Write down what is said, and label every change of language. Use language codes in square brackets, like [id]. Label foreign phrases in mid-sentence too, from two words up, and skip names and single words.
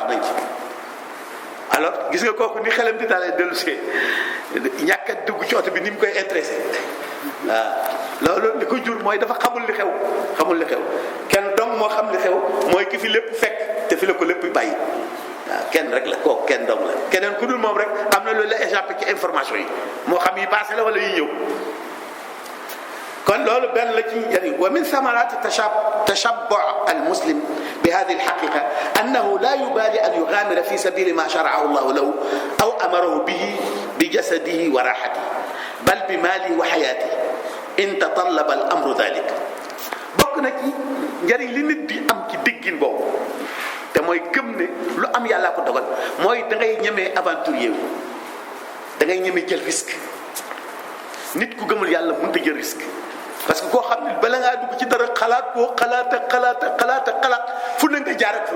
[wo] nañ ci alors gis nga kooku ni xelam di dalee dellu si ñàkk a dugg ci oto bi ni mu koy intéressé waaw loolu li ko jur mooy dafa xamul li xew kenn dong moo xam li xew mooy ki fi lépp fekk te fi la ko lépp bàyyi waaw kenn rek la kooku kenn dong la keneen ku dul moom rek am na loolu la échappé ci information yi moo xam yi passé la wala yi ñëw kon loolu benn la ci njëriñ [ar] ومن ثمرات تشبع المسلم بهذه الحقيقة أنه لا يبالي أن يغامر في سبيل ما شرعه الله له أو أمره به بجسده وراحته بل بماله وحياته إن تطلب الأمر ذلك. [wo] bokk na ci njëriñ li nit di am ci diggin boobu te mooy gëm ne lu am yàllaa ko dogal mooy da ngay ñemee aventurier wu da ngay ñemee jël risque. nit ku gëmul yàlla mënut a jël risque [fr] parce que [wo] koo xam ne bala ngaa dugg ci dara xalaat fu ne nga jaar ak fa